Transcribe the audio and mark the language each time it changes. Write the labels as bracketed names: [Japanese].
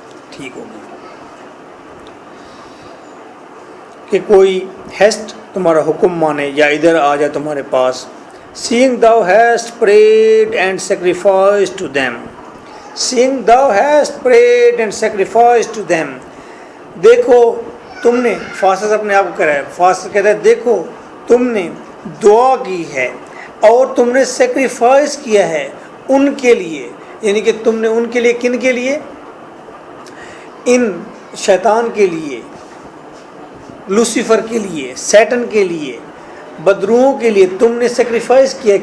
[Urdu] ٹھیک ہوگی کہ کوئی ہیسٹ تمہارا حکم مانے یا ادھر آ جائے تمہارے پاس. [English] seeing thou hast prayed and sacrificed to them. seeing thou hast prayed and sacrificed to them. [Urdu] دیکھو تم نے، فاسس اپنے آپ کو کہہ رہا ہے، فاسس کہتا ہے دیکھو تم نے دعا کی ہے اور تم نے سیکریفائس کیا ہے ان کے لیے. یعنی کہ تم نے ان کے لیے، کن کے لیے؟ ان شیطان کے لیے، لوسیفر کے لیے، سیٹن کے لیے، بدروہوں کے لیے تم نے سیکریفائس کیا.